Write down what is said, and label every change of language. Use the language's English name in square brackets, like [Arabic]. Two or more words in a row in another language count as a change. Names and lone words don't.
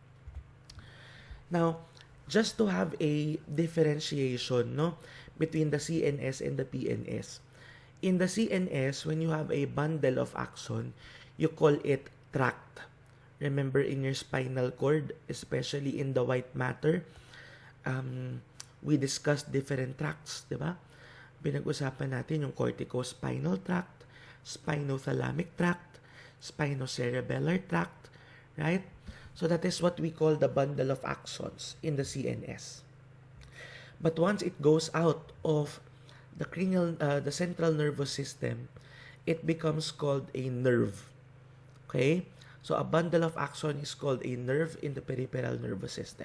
[English] Now, just to have a differentiation between the CNS and the PNS. In the CNS, when you have a bundle of axon, you call it tract. Remember, in your spinal cord, especially in the white matter, we discussed different tracts, [Filipino] di ba? Pinag-usapan natin yung [English] corticospinal tract, spinothalamic tract, spinocerebellar tract, right? So that is what we call the bundle of axons in the CNS. But once it goes out of the central nervous system, it becomes called a nerve. Okay? So a bundle of axon is called a nerve in the peripheral nervous system.